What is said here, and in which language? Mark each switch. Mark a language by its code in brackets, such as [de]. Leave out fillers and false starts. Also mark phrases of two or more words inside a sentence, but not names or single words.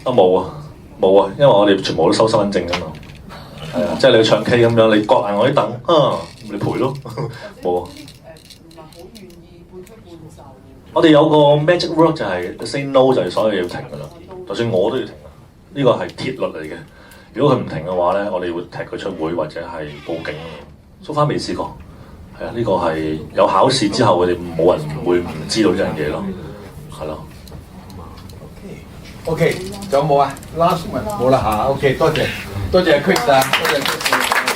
[yue] 冇啊，因為我哋全部都收身份證㗎嘛。係啊，即係你去唱 K 咁樣，你割硬我啲凳你賠咯。冇啊。唔係好願意半推半就。我哋有個 [en] magic word [yue] 就係 [en] say no [yue] 就係所有嘢要停㗎啦。就算我都要停啊，呢個係鐵律嚟嘅。如果佢唔停嘅話咧，我哋會踢佢出會或者係報警。 [en] So far [yue] 未試過，係啊，呢個係有考試之後，佢哋冇人會唔知道呢樣嘢咯，係咯。 OK，仲有冇啊？ [en] Last one [yue] 冇啦嚇。OK，多謝 Chris 啊，多謝 Chris。